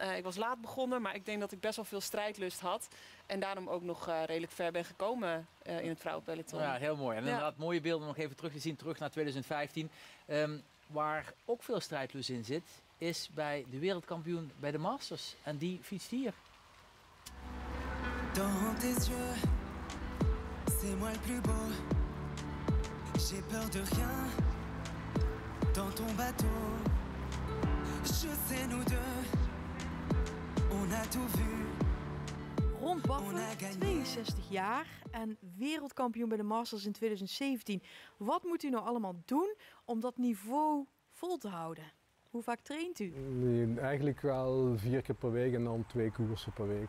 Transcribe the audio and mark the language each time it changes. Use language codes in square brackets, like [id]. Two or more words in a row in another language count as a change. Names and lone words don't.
[nl] Ik was laat begonnen, maar ik denk dat ik best wel veel strijdlust had. En daarom ook nog redelijk ver ben gekomen in het vrouwenpeloton. Ja, heel mooi. En inderdaad mooie beelden nog even terug te zien, terug naar 2015. Waar ook veel strijdlust in zit, is bij de wereldkampioen bij de Masters. En die fietst hier. [fr] Dans tes yeux, c'est moi le plus beau. J'ai peur de rien dans ton bateau. Je sais nous deux, on a tout vu. [nl] Ron Baffen, 62 jaar en wereldkampioen bij de Masters in 2017. Wat moet u nou allemaal doen om dat niveau vol te houden? Hoe vaak traint u? Nee, eigenlijk wel 4 keer per week en dan 2 koersen per week.